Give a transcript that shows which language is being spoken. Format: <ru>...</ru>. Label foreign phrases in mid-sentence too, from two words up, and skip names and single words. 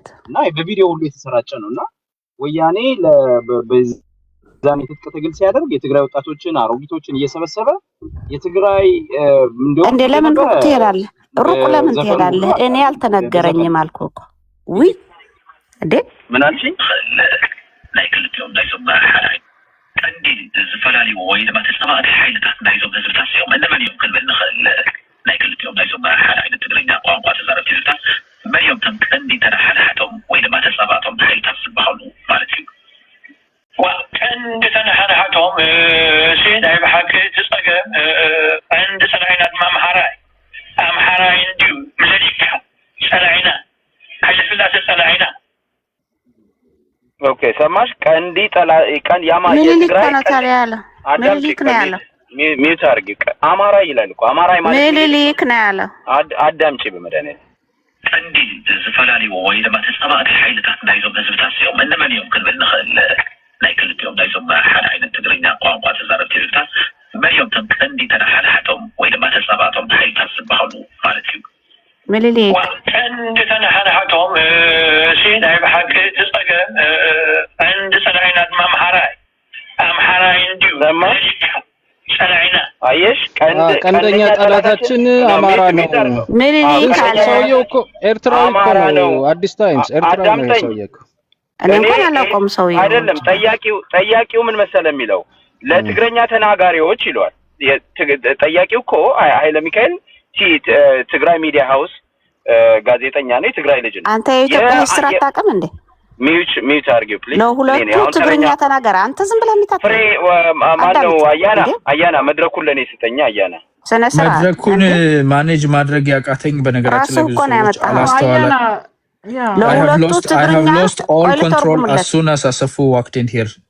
<am>እና በቪዲዮ ሁሉ የተሰራጨ ነውና ወያኔ በዛን የትጥቅ ትግል ሲያደርግ የትግራይ ወጣቶችን አሮጊቶችን እየሰበሰበ የትግራይ እንደው እንዴ ለምን ሩቅ ትሄዳለህ? ሩቅ ለምን ትሄዳለህ? እኔ አልተነገረኝም አልኩህ እኮ ውይ እንዴ ምን አልሽኝ?</am> <ti>ናይ ክልቲኦም ናይ ዞም ሓራይ ቀንዲ ዝተፈላለዩ ወይ ድማ ተፀማእቲ ሓይልታት ናይ ዞም ህዝብታት እዮም እንመን እዮም ክንብል ንኽእል ናይ ክልቲኦም ናይ ዞም ሓራይ ትግርኛ ቋንቋ ተዛረብቲ ህዝብታት መን እዮም እቶም ቀንዲ ተናሓናሓቶም ወይ ድማ ተፀማእቶም ሓይልታት ዝበሃሉ ማለት እዩ ቀንዲ ተናሓናሓቶም ናይ ብሓቂ ዝፀገም ቀንዲ ፀላዒና ድማ ኣምሓራይ እንድዩ ምለሊካ ፀላዒና ሓይለ ስላሴ ፀላዒና</ti> <am>ኦኬ ሰማሽ? ቀንዲ ያማ የትግራይ ምኒልክ ነው ያለው። ሚውት አድርጊ። አማራ ይላል እኮ አማራ ማለት ምኒልክ ነው ያለው። አዳምጪ በመድኃኒዓለም</am> <ti>ቀንዲ ዝተፈላለዩ ወይ ድማ ተፀማእቲ ሓይልታት ናይ ዞም ህዝብታት እዮም እንመን እዮም ክንብል ንኽእል ናይ ክልቲኦም ናይ ዞም ሓደ ዓይነት ትግርኛ ቋንቋ ተዛረብቲ ህዝብታት መን እዮም እቶም ቀንዲ ተናሓናሓቶም ወይ ድማ ተፀማእቶም ሓይልታት ዝበሃሉ ማለት እዩ ምኒልክ ቀንዲ ተናሓናሓቶም ናይ ብሓቂ ዝፀገም ቀንዲ ፀላዒና ድማ ኣምሓራይ እንድዩ ፀላዒና</ti> <am>አየሽ ቀንደኛ ጠላታችን አማራ ነው። ምኒልክ አለ። ሰውየው እኮ ኤርትራዊ እኮ ነው። አዲስ ታይምስ ኤርትራዊ ነው ሰውየው እኮ። እኔ እንኳን አላውቀውም ሰውየው። አይደለም ጠያቂው ምን መሰለ የሚለው ለትግረኛ ተናጋሪዎች ይሏል። ጠያቂው እኮ ኃይለ ሚካኤል ትግራይ ሚዲያ ሃውስ ጋዜጠኛ ነው። የትግራይ ልጅ ነው። አንተ የኢትዮጵያ ሂስትሪ አታውቅም እንዴ? ሚውት አድርጊው ፕሊዝ። ለሁለቱ ትግርኛ ተናገር። አንተ ዝም ብለህ የሚታጠ ፍሬ ማነው? አያና መድረኩን ለኔ ስጠኛ። አያና መድረኩን ማኔጅ ማድረግ ያቃተኝ በነገራችን ላይ ብዙ ሰዎች አላስተዋለ ለሁለቱ ትግርኛ</am> <en>I have lost all control as soon as Asafu walked in here.</en>